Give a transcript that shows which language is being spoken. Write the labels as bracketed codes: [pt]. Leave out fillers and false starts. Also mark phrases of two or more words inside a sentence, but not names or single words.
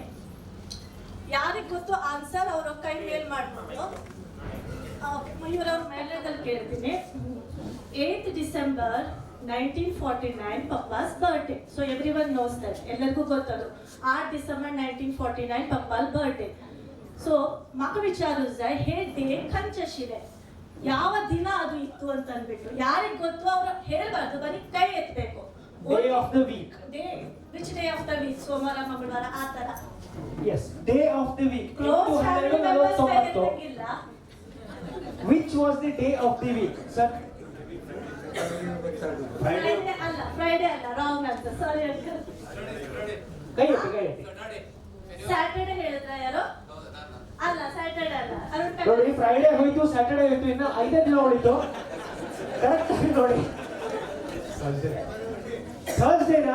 [kn] ಯಾರಿಗೆ ಗೊತ್ತು ಆನ್ಸರ್ ಅವರು ಕೈ ಮೇಲ್ ಮಾಡ್ಬೋದು. ಮಯೂರವ್ರ ಮೇಲದಲ್ಲಿ ಕೇಳ್ತೀನಿ. [en] 8th December 1949 pappa's birthday. so everyone knows that, [kn] ಎಲ್ಲರಿಗೂ ಗೊತ್ತದು. [en] 8 December 1949 pappal birthday. [kok] ಸೊ म्हाका विचारूंक जाय हे डे खंयचे आशिल्ले, [kn] ಯಾವ ದಿನ ಅದು ಇತ್ತು ಅಂತ ಅಂದ್ಬಿಟ್ಟು. ಯಾರಿಗೆ ಗೊತ್ತು ಅವರು ಹೇಳ್ಬಾರ್ದು, ಬರೀ ಕೈ ಎತ್ತಬೇಕು. [en] day of the week. day which day of the week? [kn] ಸೋಮವಾರ, ಮಂಗಳವಾರ, ಆ ತರ. [en] yes, day of the week. close family members [kn] ಇಲ್ಲ. [en] which was the day of the week sir? [kn] ಫ್ರೈಡೇ ಅಲ್ಲ, [en] wrong answer. sorry uncle. [kn] ಕೈ ಎತ್ತಿ. ಸ್ಯಾಟರ್ಡೇ ಹೇಳಿದ್ರ ಯಾರು? ಅಲ್ಲ, ಸ್ಯಾಟರ್ಡೇ ಅಲ್ಲ. ನೋಡಿ, ಫ್ರೈಡೇ ಹೋಯ್ತು, ಸ್ಯಾಟರ್ಡೇ ಹೋಯ್ತು, ಇನ್ನು 5 ದಿನ ಉಳಿತು. ಕರೆಕ್ಟ್ ಆಗಿ ನೋಡಿ. ಥರ್ಸ್ಡೇನಾ?